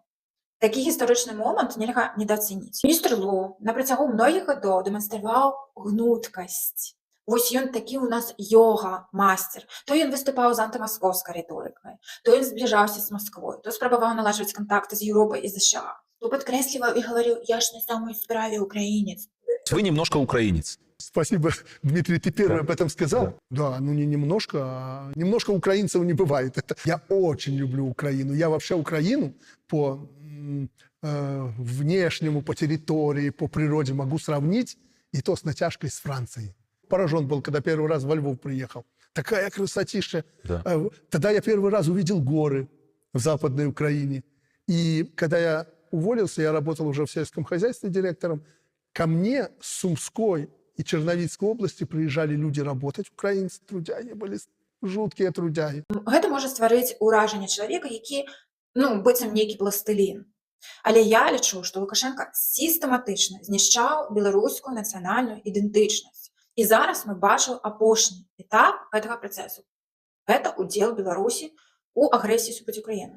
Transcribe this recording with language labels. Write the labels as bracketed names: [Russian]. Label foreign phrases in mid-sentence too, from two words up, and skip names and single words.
[Belarusian] Такі гістарычны момант нельга недаацаніць. Містер Лу на працягу многіх гадоў дэманстраваў гнуткасць. Вось ён такі ў нас ёга-мастер. То ён выступаў з антымаскоўскай рыторыкай, то ён збліжаўся з Масквой, то спрабаваў наладжваць кантакты з Еўропай і США, то падкрэсліваў і гаварыў: [Russian] «Я ж на самой справе украинец». Вы немножко украинец. Спасибо, Дмитрий, ты первый об этом сказал. Да. Да, ну не немножко, а немножко украинцев не бывает. Я очень люблю Украину. Я вообще Украину по внешнему, по территории, по природе могу сравнить, и то с натяжкой с Францией. Поражен был, когда первый раз во Львов приехал. Такая красотища. Да. Тогда я первый раз увидел горы в Западной Украине. И когда я уволился, я работал уже в сельском хозяйстве директором, ко мне с Сумской и Черновицкой области приезжали люди работать, украинцы, трудяги были, жуткие трудяги. [Belarusian] Гэта можа стварыць уражанне чалавека, які, быццам нейкі пластылін. Але я лічу, што Лукашенка сістэматычна знішчаў беларускую нацыянальную ідэнтычнасць. І зараз мы бачым апошні этап гэтага працэсу. Гэта удзел Беларусі ў агрэсіі супраць Украіны.